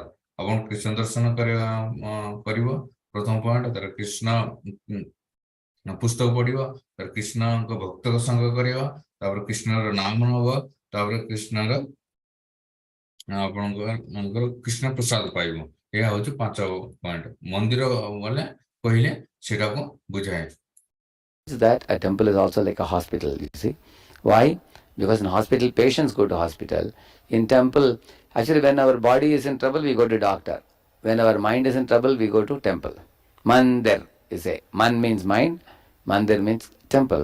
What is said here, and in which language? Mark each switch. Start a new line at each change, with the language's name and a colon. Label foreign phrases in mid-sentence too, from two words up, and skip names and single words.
Odia: ଆପଣ କୃଷ୍ଣ ଦର୍ଶନ କରିବ ପ୍ରଥମ ପଏଣ୍ଟ, ତାର କୃଷ୍ଣ ପୁସ୍ତକ ପଢିବ, ତାର କୃଷ୍ଣଙ୍କ ଭକ୍ତଙ୍କ ସଙ୍ଗ କରିବ, ତାପରେ କୃଷ୍ଣର ନାମ ନବ, ତାପରେ କୃଷ୍ଣର ଆପଣଙ୍କର କୃଷ୍ଣ ପ୍ରସାଦ ପାଇବ। ଏହା ହଉଛି 5 ପଏଣ୍ଟ। ମନ୍ଦିର ବୋଲେ କହିଲେ ସେଟାକୁ ବୁଝାଏ।
English: that a temple is also like a hospital, you see. Why? Because in hospital, patients go to hospital. In temple, actually when our body is in trouble, we go to doctor. When our mind is in trouble, we go to temple. Mandir, you say. Man means mind, mandir means temple.